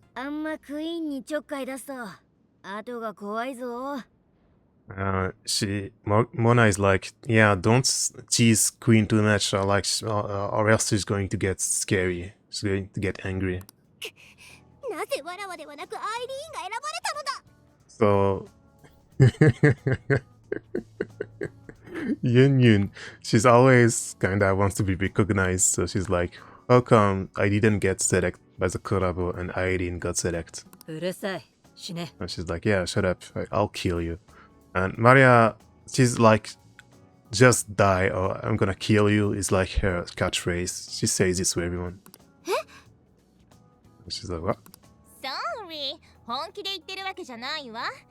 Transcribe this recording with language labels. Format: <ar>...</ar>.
<ja>あんまクイーンにちょっかい出すと後が怖いぞ。</ja> <en>Mona is like, yeah, don't tease Queen too much, or else she's going to get scary. She's going to get angry.</en> <ja>なぜわらわではなくアイリーンが選ばれたのだ。</ja> <en>So Yun, she's always kinda wants to be recognized, so she's like, how come I didn't get selected by the Collab and Irene got selected?</en> <ja>うるさい。死ね。</ja> <en>And she's like, yeah, shut up, I'll kill you. And Maria, she's like, just die or I'm gonna kill you is like her catchphrase. She says this to everyone. And she's like, what? Sorry,</en> <ja>本気で言ってるわけじゃないわ。</ja>